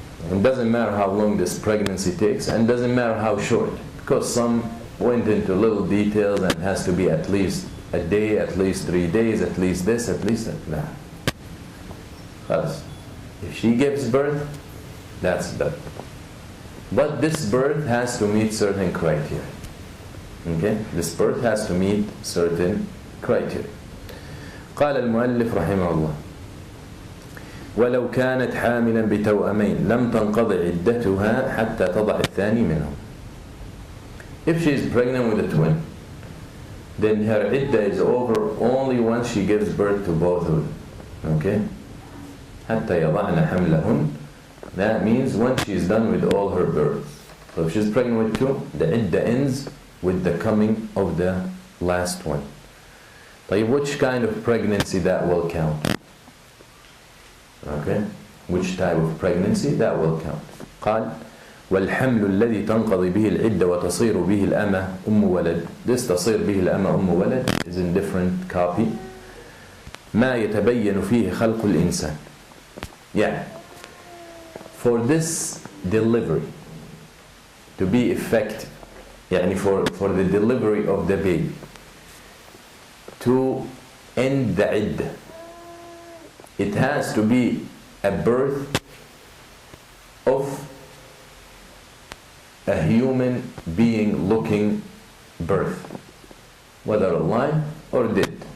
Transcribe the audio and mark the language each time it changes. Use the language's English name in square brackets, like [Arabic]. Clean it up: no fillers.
[English] It doesn't matter how long this pregnancy takes, and doesn't matter how short, because some went into little details and it has to be at least a day, at least 3 days, at least this, at least that. Nah. Khas. If she gives birth, that's that. But this birth has to meet certain criteria. Okay? This birth has to meet certain criteria. [Arabic] قال المؤلف رحمه الله ولو كانت حاملا بتوأمين لم تنقضي عدتها حتى تضع الثاني منهم. [English] If she is pregnant with a twin, then her iddah is over only once she gives birth to both of them. [Arabic] Okay? حتى يضعن حملهن. [English] That means once she is done with all her births. So if she's pregnant with two, the iddah ends with the coming of the last one. طيب, which kind of pregnancy that will count? Okay? Which type of pregnancy that will count? [Arabic] قال والحمل الذي تنقضي به العدة وتصير به الأمة أم ولد. [English] This [Arabic] تصير به الأمة أم ولد [English] is in different copy. [Arabic] ما يتبين فيه خلق الإنسان. [English] Yeah. For this delivery to be effective, يعني for the delivery of the baby to end the iddah, it has to be a birth of a human being looking birth, whether alive or dead.